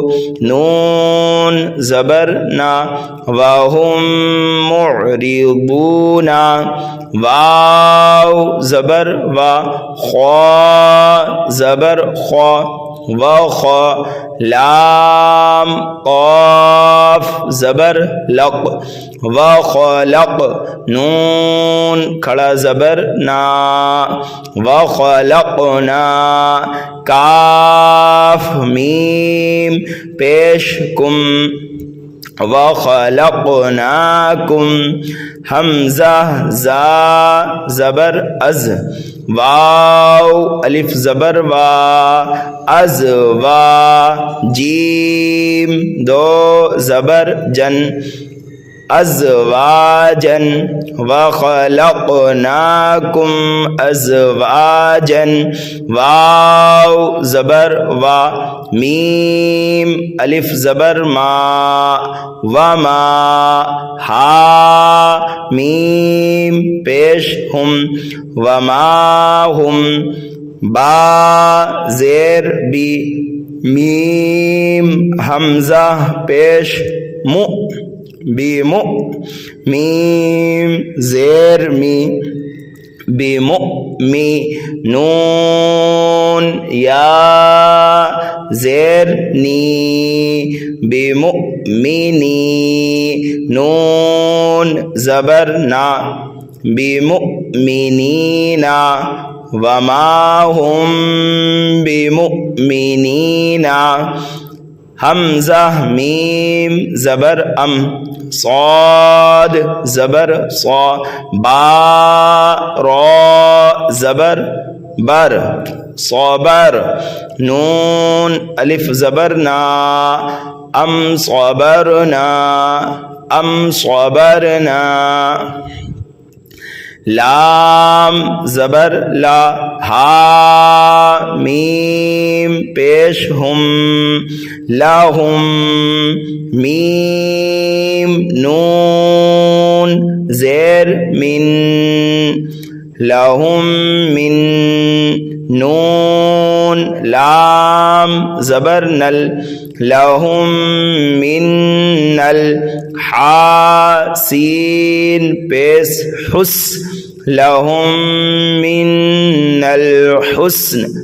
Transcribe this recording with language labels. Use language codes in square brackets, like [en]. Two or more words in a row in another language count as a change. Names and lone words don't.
[ur] نون زبر نا، [ar] وہم معرضون، [ur] واو زبر وا، خوا زبر خوا، وخا، لام قاف زبر لق، وخلق، نون کھڑا زبر نا، وخلقنا، کاف میم پیش کم، وخلقناکم، حمزہ زا زبر از، واو الف زبر وا، از وا، جیم دو زبر جن، ازواجن، [ar] وخلقناکم ازواجن، [ur] واو زبر وا، میم الف زبر ما، وما، ہا میم پیش ہم، [ar] وما ہم، [ur] با زیر بی، میم حمزہ پیش مو، بیمو، میم زیر می، بمؤمی، نون یا زیر نی، بمؤمنی، نون زبر نا، بمؤمنین، [ar] وما هم بمؤمنین، [ur] حمزہ میم زبر ام، صاد زبر صا، با را زبر بر، صبر، نون الف زبر نا، [ar] ام صبرنا، ام صبرنا، [ur] لام زبر لا، ہا میم پیش ہم، لہم، میم نون زیر من، [ar] لہم من، [ur] نون لام زبر نل، [ar] لہم من نل، [ur] حا سین پیش حس، [ar] لہم من الحسن،